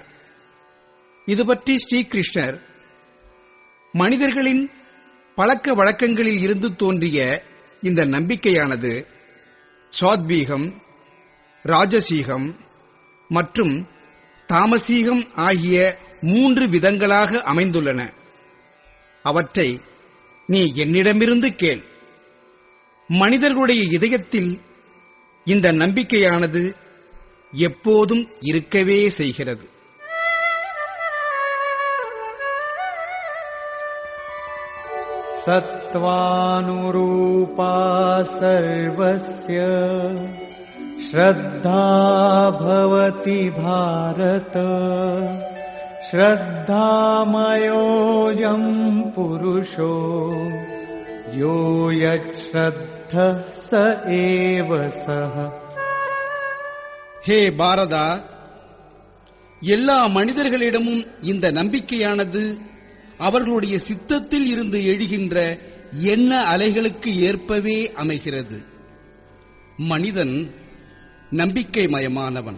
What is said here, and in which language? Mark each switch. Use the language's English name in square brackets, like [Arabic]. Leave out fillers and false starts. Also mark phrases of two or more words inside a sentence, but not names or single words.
[Tamil] இது பற்றி ஸ்ரீகிருஷ்ணர், மனிதர்களின் பழக்க வழக்கங்களில் இருந்து தோன்றிய இந்த நம்பிக்கையானது சாத்வீகம், ராஜசீகம் மற்றும் தாமசீகம் ஆகிய 3 விதங்களாக அமைந்துள்ளன. அவற்றை நீ என்னிடமிருந்து கேள். மனிதர்களுடைய இதயத்தில் இந்த நம்பிக்கையானது எப்போதும் இருக்கவே செய்கிறது. [Sanskrit] सत्त्वानुरूपा सर्वस्य श्रद्धा भवति भारत श्रद्धामयोऽयं पुरुषो यो यच्छ्रद्धः स एव सः. [Tamil] ஹே பாரதா, எல்லா மனிதர்களிடமும் இந்த நம்பிக்கையானது அவர்களுடைய சித்தத்தில் இருந்து எழுகின்ற எண்ண அலைகளுக்கு ஏற்பவே அமைகிறது. மனிதன் நம்பிக்கைமயமானவன்.